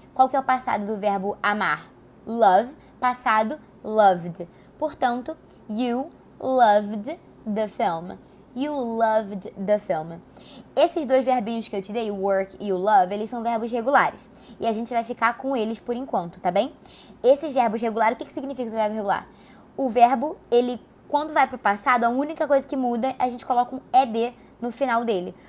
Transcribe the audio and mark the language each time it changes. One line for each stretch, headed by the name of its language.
Portuguese: Qual que é o passado do verbo amar?
English: Love. Passado, loved. Portanto, you loved the film. You loved the film.
Portuguese: Esses dois verbinhos que eu te dei, o work e o love, eles são verbos regulares. E a gente vai ficar com eles por enquanto, tá bem? Esses verbos regulares, o que significa esse verbo regular? O verbo, ele, quando vai pro passado, a única coisa que muda, a gente coloca um ed no final dele.